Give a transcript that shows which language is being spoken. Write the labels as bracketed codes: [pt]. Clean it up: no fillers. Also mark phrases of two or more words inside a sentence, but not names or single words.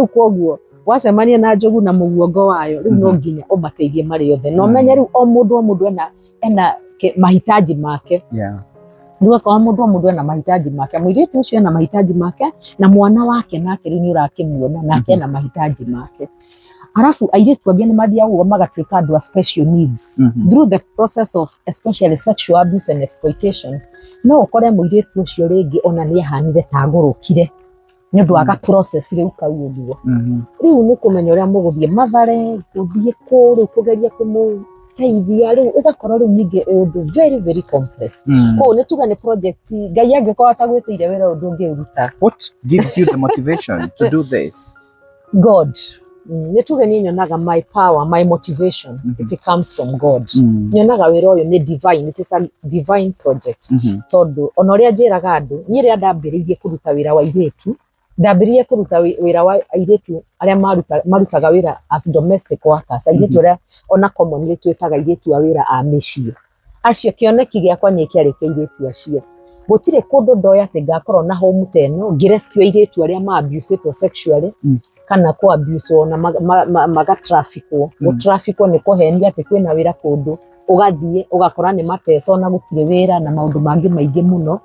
[ki] Koguo wacemania na njogu na muguongo wayo riu no nginya umateithie mari othe no menye riu o mundu ena mahitaji make. Riu akwa mundu ena mahitaji make, muiritu ucio ena mahitaji make na mwana wake nake riu ni urakimuona nake ena mahitaji make. Arafu airitu angi ni mathiaga uguo magatuika andu a [en] special needs through the process of especially sexual abuse and exploitation. [ki] No ukore muiritu ucio ringi ona ni ahanire ta ngurukire ni undu aga process riu kau uguo. Riu ni kumenya uria muguthie mathare kuthie kuru kugeria kumuteithia riu ugakora riu ningi undu [en] very complex. [ki] Ko ni tuga ni project Ngai angikorwo atagwitire wira undu ungi uruta. [en] What gives you the motivation to do this? God [ki] nä tuge nä nyonaga [en] my power, my motivation, it comes from God. [ki] Nyonaga wĩra ũyũ nĩ divine, [en] it is a divine project. [ki] Tondũ ona ũrĩa njĩraga andũ, niĩ rĩrĩa ndambĩrĩirie kũruta wĩra wa airĩtu, ndambĩrĩirie kũruta wĩra wa airĩtu arĩa marutaga wĩra [en] as domestic workers, [ki] airĩtu arĩa ona commonly twĩtaga airĩtu a wĩra a mĩciĩ. Acio kĩoneki gĩakwa nĩ kĩarĩ kĩa airĩtu acio. Gũtirĩ kũndũ ndoya atĩ ngakorwo na home ta ĩno ngĩrescue airĩtu arĩa ma-abusĩtwo sexually kana kũ-abuswo na maga-traffickwo. Gũ-traffickwo nĩ kũhenio atĩ kwĩna wĩra kũndũ, ũgathiĩ ũgakora nĩ mateso na gũtirĩ wĩra na maũndũ mangĩ maingĩ mũno.